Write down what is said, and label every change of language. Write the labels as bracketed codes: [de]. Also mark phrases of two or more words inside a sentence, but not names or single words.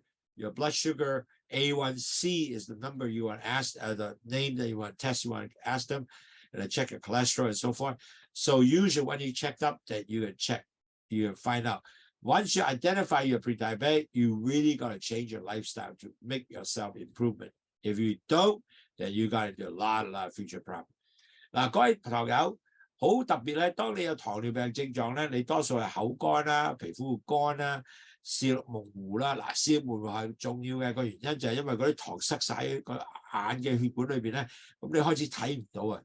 [en] Your blood sugar, A1C is the number you want to ask, the name that you want to test, you want to ask them, and then check your cholesterol and so forth. So usually when you checked up, that you can check, you can find out. Once you identify you're pre-diabetic, you really got to change your lifestyle to make yourself improvement. If you don't, then you got to do a lot of future problems. [yue] 嗱，各位朋友。好特別咧，當你有糖尿病症狀咧，你多數係口乾啦、皮膚會乾啦、視力模糊啦。嗱，視力模糊係重要嘅個原因就係因為嗰啲糖塞晒喺個眼嘅血管裏邊咧，咁你開始睇唔到啊。